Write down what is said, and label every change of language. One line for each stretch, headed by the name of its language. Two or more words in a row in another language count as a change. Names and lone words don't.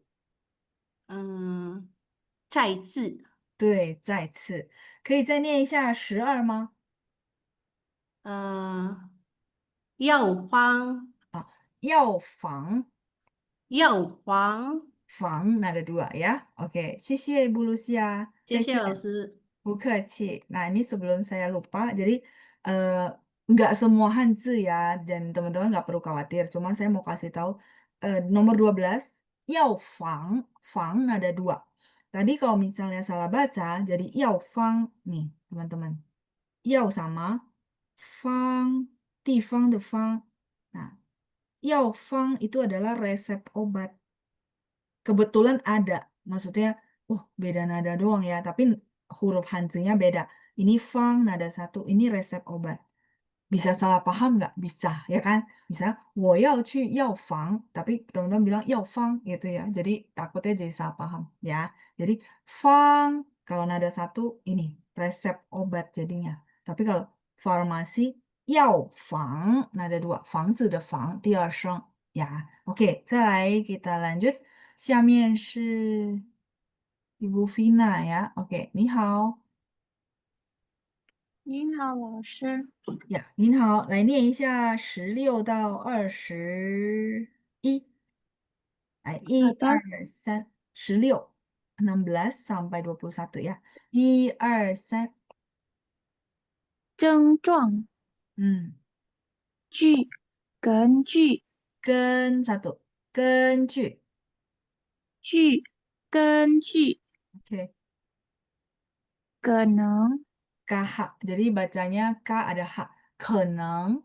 Chinese: 嗯，再次，对，再次，可以再念一下12吗？呃，药房，药房。药房，
Indonesian: 房那的 dua ya. Oke,
Chinese: 谢谢 Ibu Lucia. 谢谢老再见. 师。不客气.
Indonesian: Nah, ini sebelum saya lupa, jadi eh, nggak semua Hanzi ya, dan teman-teman nggak perlu khawatir. Cuma saya mau kasih tahu nomor 12,
Chinese: 药房
Indonesian: nada 2. Tadi kalau misalnya salah baca, jadi
Chinese: 药房
Indonesian: nih, teman-teman. Yao sama fang,
Chinese: 地方的方.
Indonesian: Nah,
Chinese: 药方
Indonesian: itu adalah resep obat. Kebetulan ada. Maksudnya, beda nada doang ya, tapi huruf Hanzinya beda. Ini fang, nada satu, ini resep obat. Bisa salah paham nggak? Bisa, ya kan? Bisa,
Chinese: 我要去药房,
Indonesian: tapi teman-teman bilang 药方 gitu ya. Jadi takutnya jadi salah paham ya. Jadi fang, kalau nada satu, ini resep obat jadinya. Tapi kalau farmasi,
Chinese: 药房，
Indonesian: nada dua，
Chinese: 房子的房，第二声呀。OK，再来
Indonesian: kita lanjut，
Chinese: 下面是 Ibu Vina 呀。OK，你好您好，老师。呀，您好，来念一下16到21。来，一好的，二三，16，16
Indonesian: sampai 21 ya。
Chinese: 1、2、3，症状嗯，据根据跟 satu，根据据根据，oke，可能
Indonesian: KH，jadi bacanya K ada H，可能，